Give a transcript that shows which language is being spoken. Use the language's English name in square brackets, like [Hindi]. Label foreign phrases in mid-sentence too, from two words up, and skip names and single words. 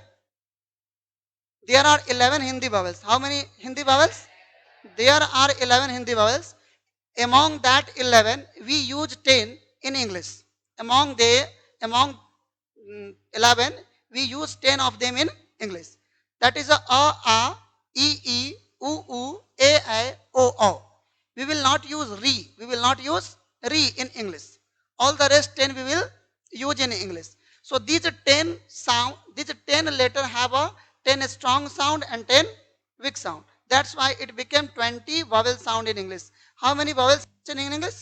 [English] There are 11 Hindi vowels. How many Hindi vowels? There are 11 Hindi vowels. Among that 11, we use 10 in English. Among 11, we use 10 of them in English. That is a, e, u, a, o. We will not use re. We will not use re in English. All the rest 10 we will use in English. So these 10 letters have a 10 strong sound and 10 weak sound. That's why it became 20 vowel sound in English. How many vowels in English?